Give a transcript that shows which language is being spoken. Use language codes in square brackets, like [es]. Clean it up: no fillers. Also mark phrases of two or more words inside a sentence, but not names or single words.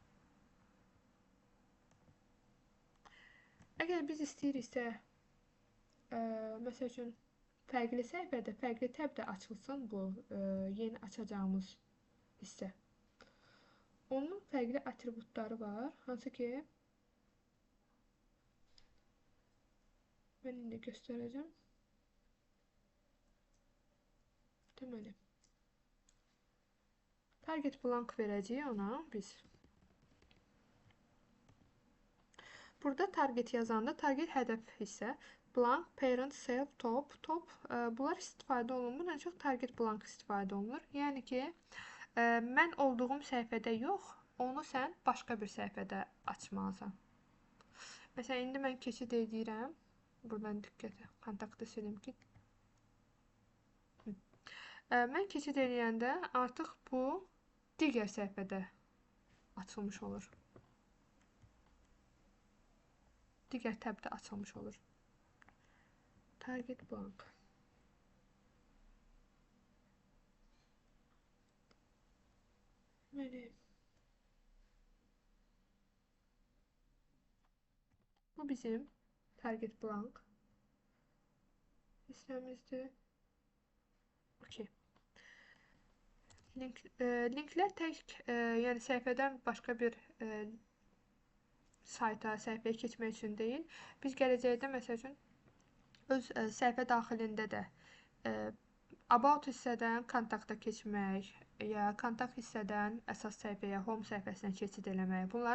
[az] Əgər biz istəyiriksə, məsəl üçün, fərqli səhifədə, fərqli təbdə açılsın bu yeni açacağımız hissə. Onun fərqli atributları var, hansı ki, mən indi göstərəcəm. Deməli, [en] target blank [az] verəcəyik ona biz. Burada target yazanda, target hədəf hissə, [en] blank, parent, self, top. [az] Bunlar istifadə olunmur, ən çox [en] target blank [az] istifadə olunur. Yəni ki, mən olduğum səhifədə yox, onu sən başqa bir səhifədə açmalısan. Məsələn, indi mən keçid edirəm. Buradan diqqətə, kontaktı silim ki. Mən keçid eləyəndə artıq bu digər səhifədə açılmış olur. Digər təbdə açılmış olur. [en] Target blank. Böyle. [az] Bu bizim [en] target blank [az] hissəmizdir. Okay. Linklər tək, yəni səhifədən başqa bir sayta, səhifəyə keçmək üçün deyil. Biz gələcəkdə, məsəl üçün, öz səhifə daxilində də about hissədən kontakta keçmək, ya kontakt hissədən əsas səhifəyə, home səhifəsinə keçid eləmək.